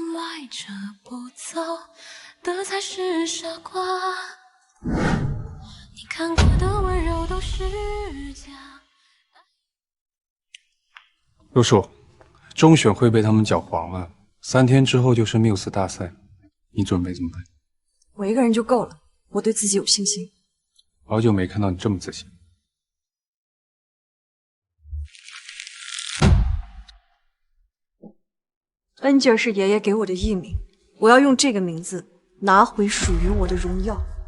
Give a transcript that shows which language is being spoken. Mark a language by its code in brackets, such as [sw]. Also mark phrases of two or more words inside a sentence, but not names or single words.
[zh] 陆叔，中选会被他们搅黄了，3天之後就是缪斯大賽，你準備怎麼辦？我一個人就夠了，我對自己有信心。好久沒看到你這麼自信。恩吉爾是爺爺給我的藝名，我要用這個名字拿回屬於我的榮耀。